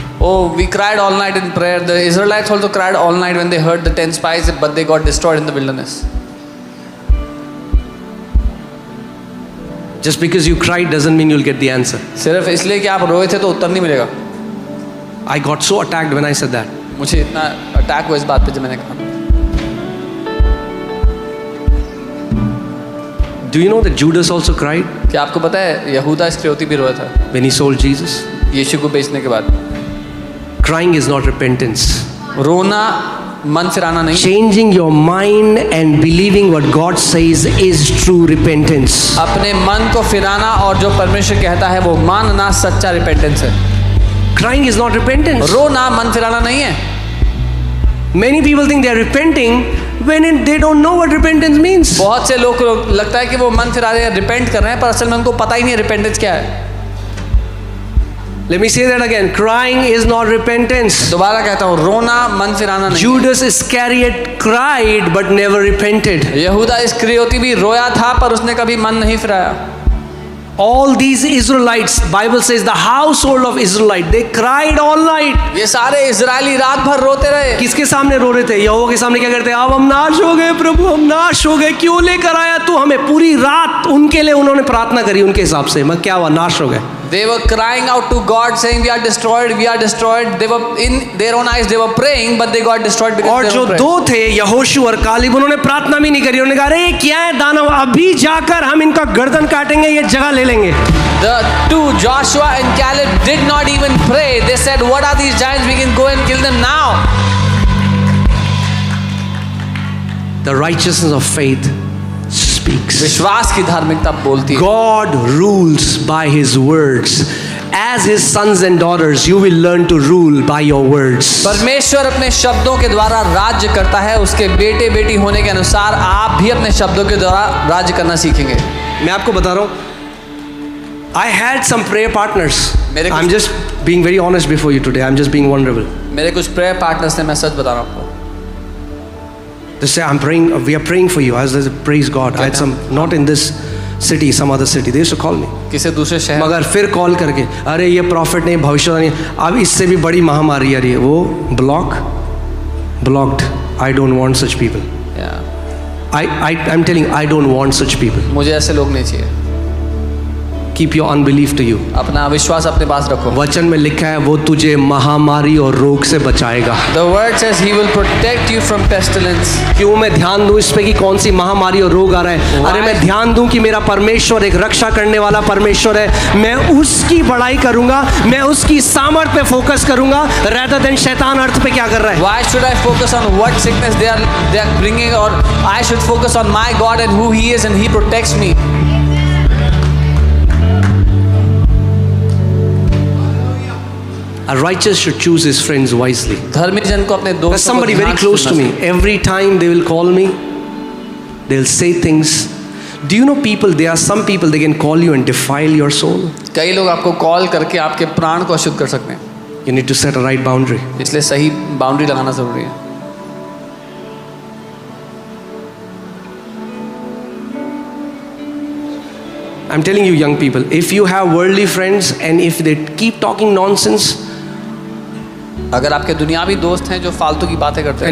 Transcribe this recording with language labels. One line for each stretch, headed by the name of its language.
English: Oh, we cried all night in prayer. The Israelites also cried all night when they heard the 10 spies, but they got destroyed in the wilderness. Just because you cried doesn't mean you'll get the answer.
Hindi: सिर्फ इसलिए कि आप रोए थे तो उत्तर नहीं मिलेगा.
English: I got so attacked when I said that.
Hindi: मुझे इतना अटैक हुआ इस बात पे जब मैंने कहा.
English: Do you know that Judas also cried
Hindi: क्या आपको पता है यहूदा इस्करियोती भी रोया था
English: when he sold Jesus?
Hindi: यीशु को बेचने के बाद.
English: Crying is not repentance.
Hindi: रोना मन फिराना नहीं।
English: Changing your mind and believing what God says is true repentance.
Hindi: अपने मन को फिराना और जो परमेश्वर कहता है वो मानना सच्चा रिपेंटेंस है।
English: Crying is not repentance.
Hindi: रोना मन फिराना नहीं है।
English: Many people think they are repenting when they don't know what repentance means.
Hindi: बहुत से लोग को लगता है कि वो मन फिरा रहे हैं, रिपेंट कर रहे हैं, पर असल में उनको पता ही नहीं है रिपेंटेंस क्या है।
English: Let me say that again. Crying is not repentance.
Hindi: दोबारा कहता हूँ, रोना मन फिराना नहीं।
English: Judas Iscariot cried but never repented.
Hindi: यहूदा इस्करियोती भी रोया था पर उसने कभी मन नहीं फिराया।
English: All these Israelites, Bible says the household of Israelite, they cried all night.
Hindi: ये सारे इजरायली रात भर रोते रहे। किसके सामने रो रहे थे? यहोवा के सामने क्या करते? अब हम नाश हो गए प्रभु, हम नाश हो गए, क्यों लेकर आया तू हमें? पूरी रात उनके लिए उन्होंने प्रार्थना करी उनके हिसाब से। मैं क्या हुआ? नाश हो गए।
English: They were crying out to God saying we are destroyed, we are destroyed. They were in their own eyes they were praying but they got destroyed because
Hindi: और
English: they
Hindi: जो
English: were praying.
Hindi: दो थे यहोशू और कालेब, उन्होंने प्रार्थना भी नहीं करी। उन्होंने कहा अरे क्या है दानव, अभी जाकर हम इनका गर्दन काटेंगे, ये जगह ले लेंगे।
English: The two, Joshua and Caleb, did not even pray. They said, what are these giants? We can go and kill them now. The righteousness of faith speaks.
Hindi: विश्वास की धार्मिकता बोलती है।
English: God rules by his words. As his sons and daughters, you will learn to rule by your words.
Hindi: परमेश्वर अपने शब्दों के द्वारा राज्य करता है। उसके बेटे बेटी होने के अनुसार आप भी अपने शब्दों के द्वारा राज्य करना सीखेंगे। मैं आपको बता रहा हूँ,
English: I had some prayer partners. I'm just being very honest before you today. I'm just being vulnerable.
Hindi: मेरे कुछ प्रेयर पार्टनर्स ने, मैं सच बता रहा हूँ आपको।
English: They say, I'm praying, we are praying for you. I was like, praise God. I had some, not in this city, some other city. They used to call me.
Hindi: किसी दूसरे शहर। मगर फिर कॉल करके, अरे ये प्रॉफिट नहीं, भविष्यवाणी, अब इससे भी बड़ी महामारी आ रही है, वो blocked.
English: I don't want such people. I'm telling, I don't want such people.
Hindi: मुझे ऐसे लोग नहीं चाहिए।
English: Keep your unbelief to you.
Hindi: अपना अविश्वास अपने पास रखो। वचन में लिखा है वो तुझे महामारी और रोग से बचाएगा।
English: The word says he will protect you from pestilence.
Hindi: क्यों मैं ध्यान दूं इस पे कि कौन सी महामारी और रोग आ रहा है? अरे मैं ध्यान दूं कि मेरा परमेश्वर एक रक्षा करने वाला परमेश्वर है। मैं उसकी बड़ाई करूंगा, मैं उसकी सामर्थ पे फोकस करूंगा,
English: rather than
Hindi: शैतान अर्थ पे क्या कर रहा है।
English: Why should I focus on what sickness they are bringing, or I should focus on my God and who He is and He protects me. A righteous should choose his friends wisely.
Hindi: धर्मी जन को अपने दोस्तों
English: There's somebody very close to me. Every time they will call me, they'll say things. Do you know people? There are some people they can call you and defile your soul.
Hindi: कई लोग आपको call करके आपके प्राण को अशुद्ध कर सकते हैं।
English: You need to set a right boundary.
Hindi: इसलिए सही बाउंड्री लगाना जरूरी है।
English: I'm telling you, young people, if you have worldly friends and if they keep talking nonsense,
Hindi: अगर आपके दुनियावी दोस्त हैं जो फालतू की बातें करते हैं